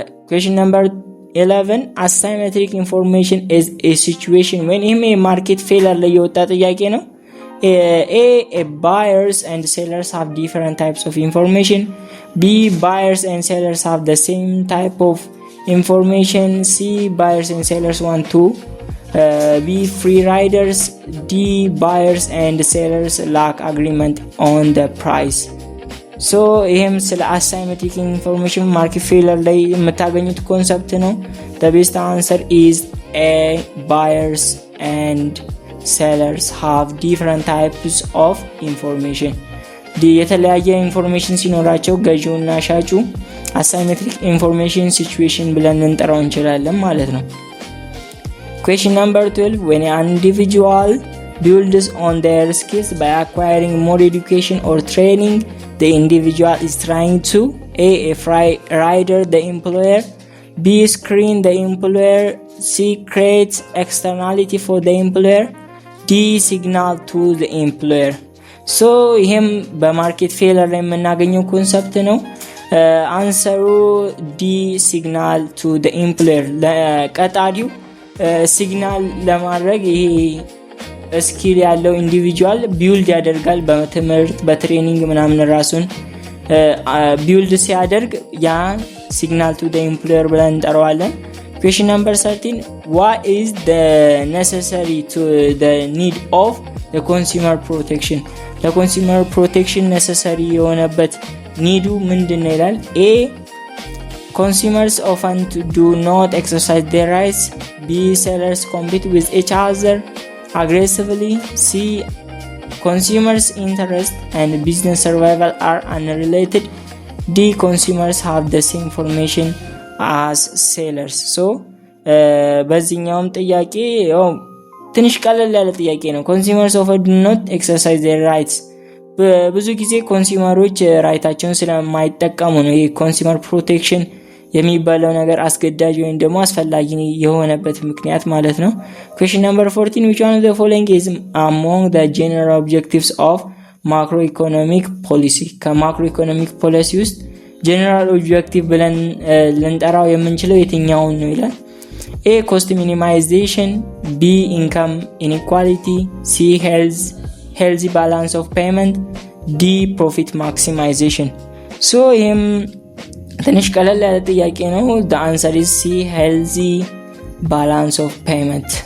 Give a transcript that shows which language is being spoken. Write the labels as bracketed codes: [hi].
[en] question number 11 asymmetric information is a situation when a market failure [am] ላይ የወጣ ጥያቄ ነው። [en] A. Buyers and sellers have different types of information. B. Buyers and sellers have the same type of information. C. Buyers and sellers want to be free riders. D. Buyers and sellers lack agreement on the price. So [am] ይህም ስለ [en] asymmetric information market failure [am] ላይ የምታገኙት ኮንሰፕት ነው። [en] The best answer is A. Buyers and sellers have different types of information. [am] የተለያየ ኢንፎርሜሽን ሲኖራቸው ገዢውና ሻጩ [en] asymmetric information situation [am] ብለን እንጠራው እንችላለን ማለት ነው። [en] question number 12 when an individual builds on their skills by acquiring more education or training, the individual is trying to A. free rider the employer. B. Screen the employer. C. Create externality for the employer. D. Signal to the employer. [am] ሶ ይሄም በማርኬት ፌለር ላይ የምናገኘው ኮንሰፕት ነው። አንሰሩ ዲ ሲግናል ቱ ዘ ኢምፕሎየር ለቀጣሪው ሲግናል ለማድረግ ይሄ ስኪል ያለው ኢንዲቪጁዋል ቢውልድ ያደርጋል። በትምህርት በትሬኒንግ ምናምን ራሱን ቢውልድ ሲያደርግ ያ ሲግናል ቱ ዘ ኢምፕሎየር ብለን እንጠራዋለን። [en] question number 13 what is the necessary to the need of the consumer protection? [am] ለኮንሱመር ፕሮቴክሽን necessary የሆነበት ኒዱ ምንድነው ይላል። A. [en] consumers often do not exercise their rights. B. sellers compete with each other aggressively. C. consumers interest and business survival are unrelated. D. consumers have the same information as sellers. [am] so በዚህኛውም ጥያቄ ትንሽ ቀለል ያለ ጥያቄ ነው። [en] consumers often do not exercise their rights [am] ብዙ ጊዜ ኮንሱመሮች ራይታቸውን ስለማይጠቀሙ ነው። ይሄ ኮንሱመር ፕሮቴክሽን የሚባለው ነገር አስገዳጅ ወይም ደግሞ አስፈላጊ የሆነበት ምክንያት ማለት ነው። [en] question number 14 which one of the following is among the general objectives of macroeconomic policy? [am] ከማክሮኢኮኖሚክ ፖሊሲ ውስጥ ጀነራል ኦብጀክቲቭ ብለን ልንጠራው የምንችለው የትኛውን ነው ይላል። A. [en] cost minimization. B. income inequality. C. healthy balance of payment. D. profit maximization. [am] so ይህም ትንሽ ቀለል ያለ ጥያቄ ነው። [en] the answer is C. healthy balance of payment.